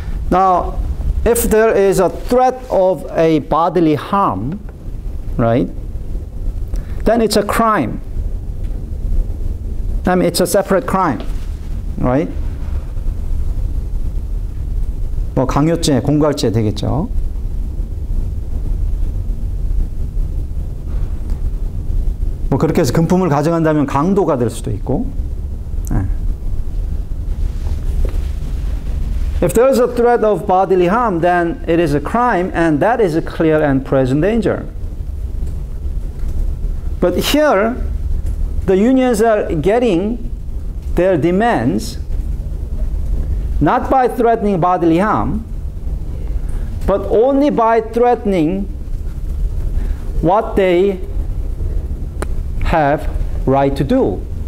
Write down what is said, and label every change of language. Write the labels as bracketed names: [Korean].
[English] Now, if there is a threat of a bodily harm, right, then it's a crime. I mean, it's a separate crime, right? [Korean] 뭐 강요죄, 공갈죄 되겠죠. 뭐 그렇게 해서 금품을 가져간다면 강도가 될 수도 있고. [English] If there is a threat of bodily harm, then it is a crime, and that is a clear and present danger. But here, the unions are getting their demands not by threatening bodily harm, but only by threatening what they have right to do.